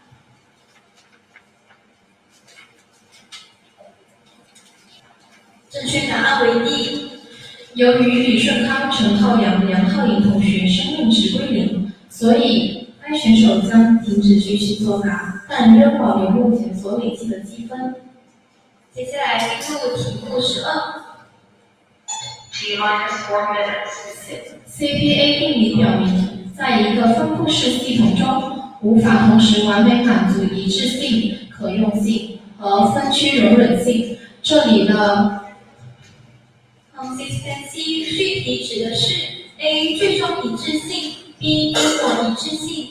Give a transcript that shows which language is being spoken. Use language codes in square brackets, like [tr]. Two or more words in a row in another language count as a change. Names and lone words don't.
[zh] 正确答案为 D。由于李顺康、陈浩洋、梁浩颖同学生命值归零，所以该选手将停止继续作答，但仍保留目前所累计的积分。接下来进入题目12。 [en] T minus 4 minutes. [zh] CPA 定理表明，在一个分布式系统中，无法同时完美满足一致性、可用性和分区容忍性。这里的 consistency 具体指的是 A 最终一致性 ，B 因果一致性